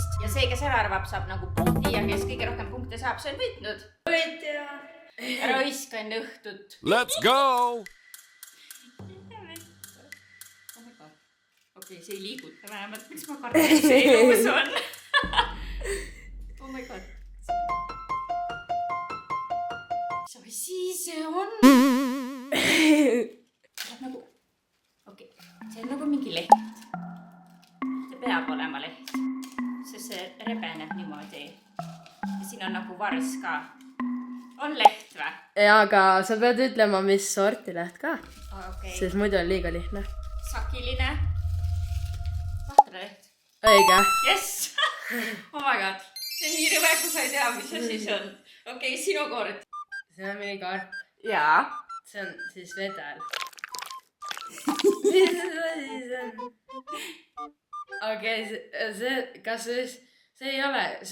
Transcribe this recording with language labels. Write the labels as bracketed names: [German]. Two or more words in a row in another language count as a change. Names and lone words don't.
[Estonian] see, kes ära arvab, saab nagu punkti ja kes kõige rohkem punkte saab, see on võitnud. Võitja. Raiska enne õhtut. [English] Let's go! [Estonian] Okei, see ei liiguta vähemalt, miks ma kardan, et see elus on. [English] Oh my god. [Estonian] Mis asi see on? Nagu, okei, see on nagu mingi leht. See peab olema leht, sest see rebeneb niimoodi. Ja siin on nagu vars ka. On leht või? Ja, aga sa pead ütlema, mis sorti leht ka. Okay. Sest muidu on liiga lihtne. Sakiline. Vahtraleht. Õige. [English] Yes! Oh my god. [Estonian] See on nii rõve, kui sa ei tea, mis asi see on. Okei, sinu kord. See on mingi karp. Jaa. See on siis vedel. Mis asi see on? Okei, kas see ei ole...